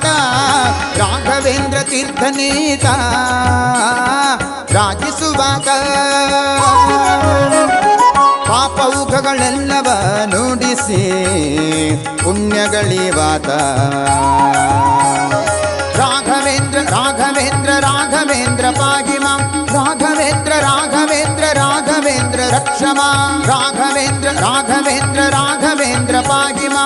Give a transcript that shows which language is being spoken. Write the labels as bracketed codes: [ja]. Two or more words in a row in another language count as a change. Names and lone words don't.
[kn] ರಾಘವೇಂದ್ರ ತೀರ್ಥನೀತ ರಾಜಿಸುವಾತ. ಪಾಪೌಘಗಳೆಲ್ಲವ ನುಡಿಸಿ ಪುಣ್ಯಗಳಿವಾತ. [sa] ರಾಘವೇಂದ್ರ ರಾಘವೇಂದ್ರ ರಾಘವೇಂದ್ರ ಪಾಹಿ ಮಾಂ. ರಾಘವೇಂದ್ರ ರಾಘವೇಂದ್ರ ರಾಘವೇಂದ್ರ ರಕ್ಷ ಮಾಂ. ರಾಘವೇಂದ್ರ ರಾಘವೇಂದ್ರ ರಾಘವೇಂದ್ರ ಪಾಹಿ ಮಾಂ.